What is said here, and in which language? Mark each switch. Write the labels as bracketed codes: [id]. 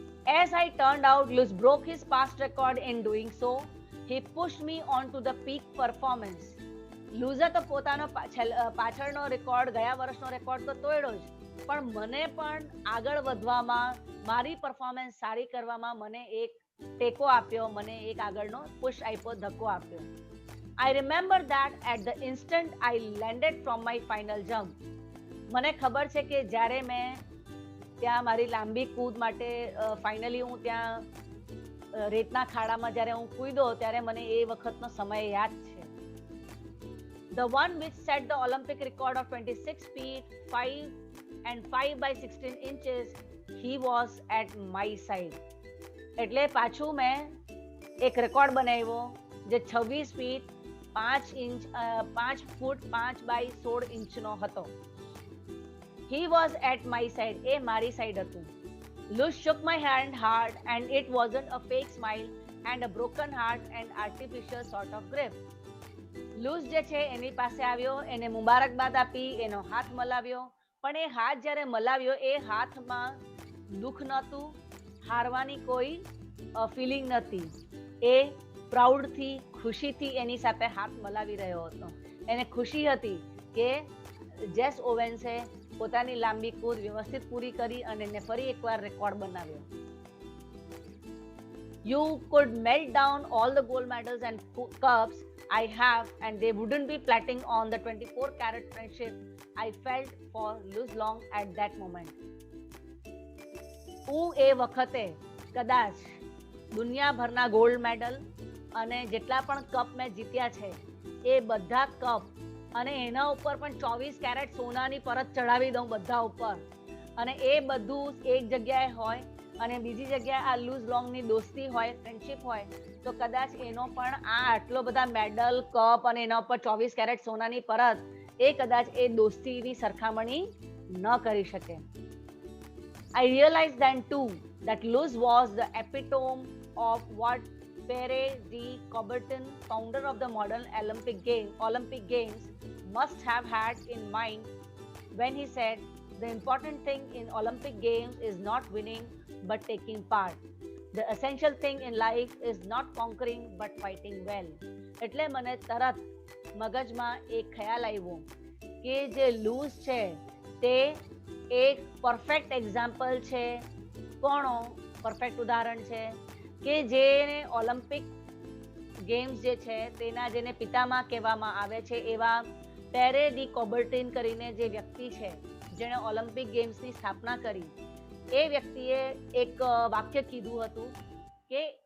[en] As I turned out, Luz broke his past record in doing so. He pushed me on to the peak performance. [gu] લૂઝે તો પોતાનો પાછળનો record, ગયા વર્ષનો record તો તોડ્યો જ, પણ મને પણ આગળ વધવામાં, મારી પરફોર્મન્સ સારી કરવામાં મને એક ટેકો આપ્યો, મને એક આગળનો પુશ આપ્યો, ધક્કો આપ્યો. [en] I remember that at the instant I landed from my final jump. [gu] મને ખબર છે કે જ્યારે મેં ત્યાં મારી લાંબી કૂદ માટે ફાઇનલી હું ત્યાં રેતના ખાડામાં જ્યારે હું કૂદ્યો ત્યારે મને એ વખતનો સમય યાદ છે. [en] The one which set the Olympic record of 26 feet 5 and 5 by 16 inches, he was at my side. [gu] એટલે પાછું મેં એક રેકોર્ડ બનાવ્યો જે 26 ફીટ 5 ફૂટ 5 બાય 16 ઇંચનો હતો. [en] He was at my side. [gu] એ મારી સાઈડ હતું. [en] Luz shook my hand hard and it wasn't a fake smile and a broken heart and artificial sort of grip. [gu] Loose જે છે એની પાસે આવ્યો, એને મુબારકબાદ આપી, એનો હાથ મલાવ્યો, પણ એ હાથ જ્યારે મલાવ્યો એ હાથમાં દુઃખ નહોતું, હારવાની કોઈ ફિલિંગ નથી. એ પ્રાઉડથી, ખુશીથી એની સાથે હાથ મલાવી રહ્યો હતો. એને ખુશી હતી કે જેસ ઓવેન્સે પોતાની લાંબી કૂદ વ્યવસ્થિત પૂરી કરી અને એને ફરી એકવાર રેકોર્ડ બનાવ્યો. [en] You could melt down all the gold medals and cups I have and they wouldn't be platting on the 24-carat friendship I felt for Luz Long at that moment. [gu] હું એ વખતે કદાચ દુનિયાભરના ગોલ્ડ મેડલ અને જેટલા પણ cup મેં જીત્યા છે એ બધા કપ અને એના ઉપર પણ 24 કેરેટ સોનાની પરત ચડાવી દઉં બધા ઉપર, અને એ બધું એક જગ્યાએ હોય અને બીજી જગ્યાએ આ લૂઝ લોંગની દોસ્તી હોય, ફ્રેન્ડશિપ હોય, તો કદાચ એનો પણ આ આટલો બધા મેડલ, કપ અને એના ઉપર 24 કેરેટ સોનાની પરત એ કદાચ એ દોસ્તીની સરખામણી ન કરી શકે. [en] I realized then too that Luz was the epitome of what Pierre de Coubertin, founder of the modern Olympic Games, must have had in mind when he said, the important thing in Olympic Games is not winning but taking part. The essential thing in life is not conquering but fighting well. [gu] એટલે મને તરત મગજમાં એક ખ્યાલ આવ્યો કે જે loose છે તે એક પરફેક્ટ એક્ઝામ્પલ છે. કોણો પરફેક્ટ ઉદાહરણ છે કે જેને ઓલિમ્પિક ગેમ્સ જે છે તેના જેને પિતામહ કહેવામાં આવે છે એવા પેરે ડી કોબર્ટિન કરીને જે વ્યક્તિ છે જેણે ઓલિમ્પિક ગેમ્સની સ્થાપના કરી, એ વ્યક્તિએ એક વાક્ય કીધું હતું કે